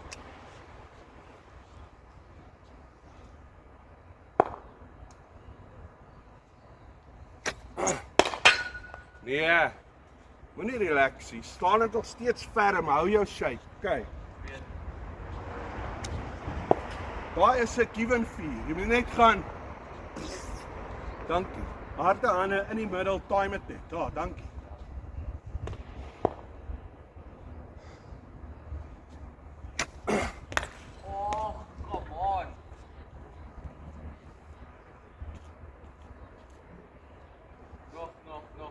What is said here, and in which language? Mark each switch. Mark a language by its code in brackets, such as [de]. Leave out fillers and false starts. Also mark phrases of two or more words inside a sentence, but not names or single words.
[af] Nee, moenie relaxie. Staan dit nog steeds ferm, hou jou shape. Okay. Daar is 'n [en] give and fear. [af] Jy moet net gaan. Dankie. Harde hande in die middel, time it net. Daar, dankie. [en] Oh, come on. [af] Nog.